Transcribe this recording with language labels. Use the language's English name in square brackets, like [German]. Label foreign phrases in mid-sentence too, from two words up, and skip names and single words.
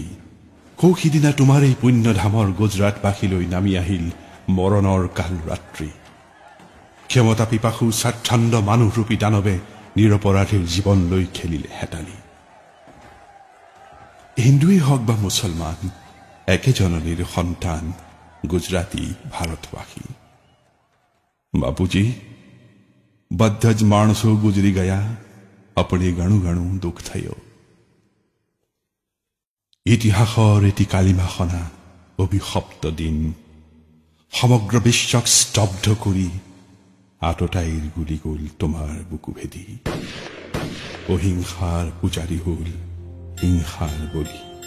[Assamese] সৌ-সিদিনা তোমাৰ এই পুণ্যধামৰ গুজৰাটবাসীলৈ নামি আহিল মৰণৰ কাল ৰাত্ৰি। ক্ষমতা পিপাসু স্বাচ্ছন্দ মানুহৰূপী দানৱে নিৰপৰাধীৰ জীৱন লৈ খেলিলে হেতালি। হিন্দুৱেই হওক বা মুছলমান, একে জননীৰ সন্তান, গুজৰাটী ভাৰতবাসী। बापूजी, [Gujarati] બધા જ માણસો ગુજરી ગયા, આપણે ઘણું ઘણું દુઃખ થયો। [Assamese] ইতিহাসৰ এটি কালিমাখনা অভিশপ্ত দিন সমগ্ৰ বিশ্বক স্তব্ধ কৰি আততায়ীৰ গুলি গ'ল তোমাৰ বুকু ভেদি। অহিংসাৰ পূজাৰী হ'ল হিংসাৰ বলি।